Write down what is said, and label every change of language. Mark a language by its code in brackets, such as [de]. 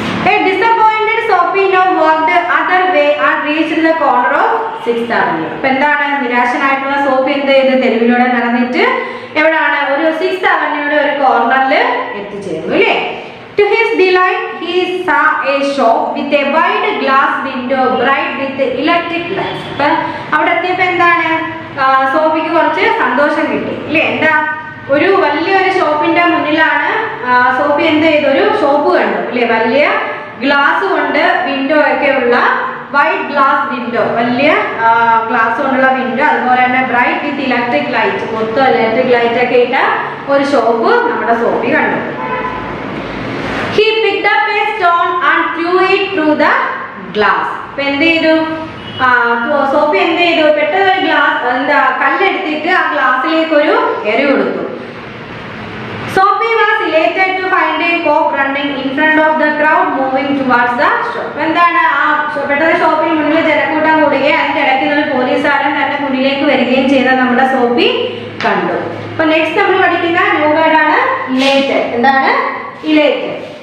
[en] A disappointed Sophie now walked other way and reached the corner of 6th Avenue. [ml] അപ്പോൾ എന്താണ്, നിരാശനായിട്ടുള്ള സോഫി എന്ത് ചെയ്ത് തെരുവിലൂടെ നടന്നിട്ട് എവിടെയാണ്, ഒരു 6th Avenueയുടെ ഒരു കോർണറിൽ എത്തിച്ചേർന്നു അല്ലേ. [en] To his delight, he saw a shop with a wide glass window bright with electric lights. [ml] അപ്പം അവിടെ എത്തിയപ്പോൾ എന്താണ്, സോഫിക്ക് കുറച്ച് സന്തോഷം കിട്ടി അല്ലേ. എന്താ, ഒരു വലിയൊരു ഷോപ്പിന്റെ മുന്നിലാണ് സോഫി എന്ത് ചെയ്തു, ഒരു ഷോപ്പ് കണ്ടു അല്ലേ, വലിയ ഗ്ലാസ് കൊണ്ട് വിൻഡോ ഒക്കെ ഉള്ള വൈറ്റ് ഗ്ലാസ് വിൻഡോ, വലിയ ഗ്ലാസ് കൊണ്ടുള്ള വിൻഡോ, അതുപോലെ തന്നെ ബ്രൈറ്റ് വിത്ത് ഇലക്ട്രിക് ലൈറ്റ്, മൊത്തം ഇലക്ട്രിക് ലൈറ്റ് ഒക്കെ ഇട്ട ഒരു ഷോപ്പ് നമ്മുടെ സോഫി കണ്ടു. [en] He picked up a stone and threw it through the glass. [ml] അപ്പോൾ എന്ത് ചെയ്തു, സോഫി എന്ത് ചെയ്തു, പെട്ടെന്ന് ഒരു ഗ്ലാസ് എന്താ കല്ലെടുത്തിട്ട് ആ ഗ്ലാസ്സിലേക്ക് ഒരു എറി കൊടുത്തു. [en] Sophie was elated to find a cop running in front of the crowd moving towards the shop. [ml] എന്താണ്, ആ പെട്ടെന്ന് ഷോപ്പിന് മുന്നിൽ ജനക്കൂട്ടം കൂടുകയും അതിന്റെ ഇടയ്ക്ക് ഒരു പോലീസുകാരൻ തന്നെ മുന്നിലേക്ക് വരികയും ചെയ്ത നമ്മുടെ സോഫി കണ്ടു. അപ്പൊ നെക്സ്റ്റ് നമ്മൾ പഠിക്കുന്ന ന്യൂ വേർഡ് ആണ് ഇലേറ്റഡ്. എന്താണ് ഇലേറ്റഡ്?